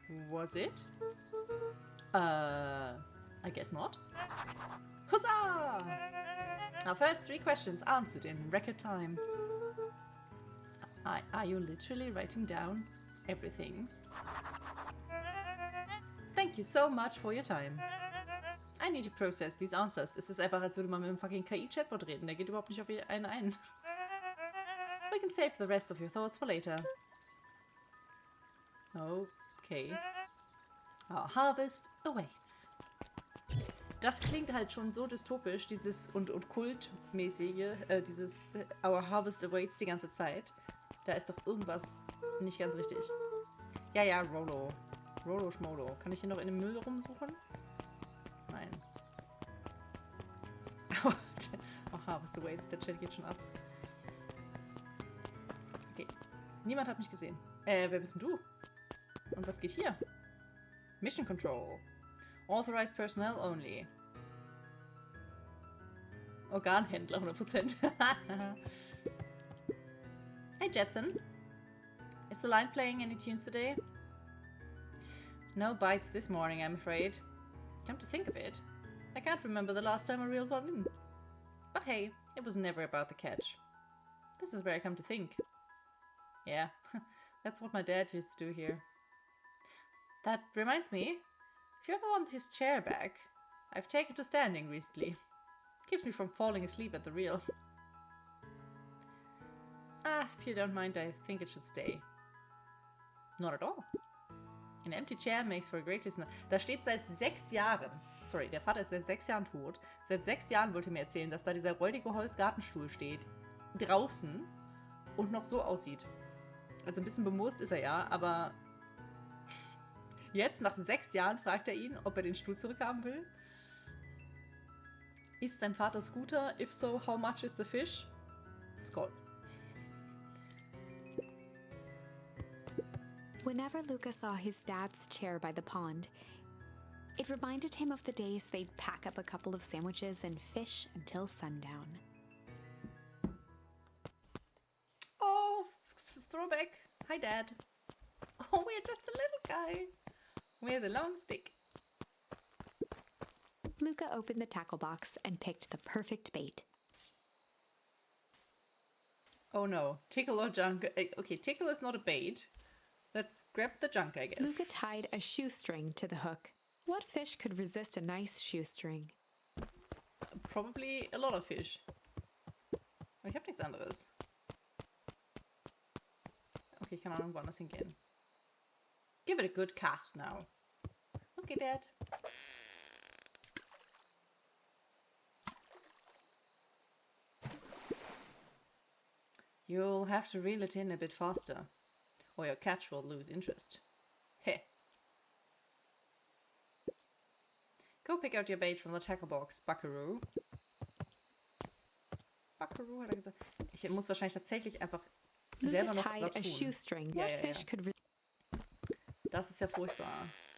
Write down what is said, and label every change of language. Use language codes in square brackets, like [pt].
[en] Was it? I guess not. Huzzah! Our first 3 questions answered in record time. Are you literally writing down everything? Thank you so much for your time. I need to process these answers. [de] Es ist einfach, als würde man mit einem fucking KI-Chatbot reden. Der geht überhaupt nicht auf einen ein. [en] We can save the rest of your thoughts for later. Okay. Our harvest awaits. [de] Das klingt halt schon so dystopisch, dieses und kultmäßige, dieses [en] Our harvest awaits [de] die ganze Zeit. Da ist doch irgendwas nicht ganz richtig. Ja, Rollo. Rollo Schmolo. Kann ich hier noch in dem Müll rumsuchen? Nein. [en] Oh, harvest awaits, [de] der Chat geht schon ab. Okay. Niemand hat mich gesehen. Wer bist denn du? Und was geht hier? Mission Control. [en] Authorized personnel only. [de] Organhändler 100%. [en] Hey Jetson. Is the line playing any tunes today? No bites this morning, I'm afraid. Come to think of it, I can't remember the last time I reeled one in. But hey, it was never about the catch. This is where I come to think. Yeah, that's what my dad used to do here. That reminds me, if you ever want his chair back, I've taken to standing recently. Keeps me from falling asleep at the reel. If you don't mind, I think it should stay. Not at all. An empty chair makes for a great listener. [de] Da steht seit 6 Jahren. Sorry, der Vater ist seit 6 Jahren tot. Seit 6 Jahren wollte mir erzählen, dass da dieser räudige Holzgartenstuhl steht. Draußen. Und noch so aussieht. Also ein bisschen bemoost ist er ja, aber jetzt, nach 6 Jahren, fragt er ihn, ob er den Stuhl zurückhaben will. Ist sein Vater Scooter? [en] If so, how much is the fish? Skull. Whenever Luca saw his dad's chair by the pond, it reminded him of the days they'd pack up a couple of sandwiches and fish until sundown. Oh, throwback. Hi, Dad. Oh, we're just a little guy with a long stick. Luca opened the tackle box and picked the perfect bait. Oh no, tickle or junk. Okay, tickle is not a bait. Let's grab the junk, I guess. Luca tied a shoestring to the hook. What fish could resist a nice shoestring? Probably a lot of fish. [de] Aber ich hab nichts anderes. Okay, ich kann auch irgendwo anders hingehen. [en] Give it a good cast now. Okay, Dad. You'll have to reel it in a bit faster, or your catch will lose interest. Heh. Go pick out your bait from the tackle box, Buckaroo. [de] Buckaroo hat er gesagt. Ich muss wahrscheinlich tatsächlich einfach selber noch was tun. Ja. Das ist ja furchtbar.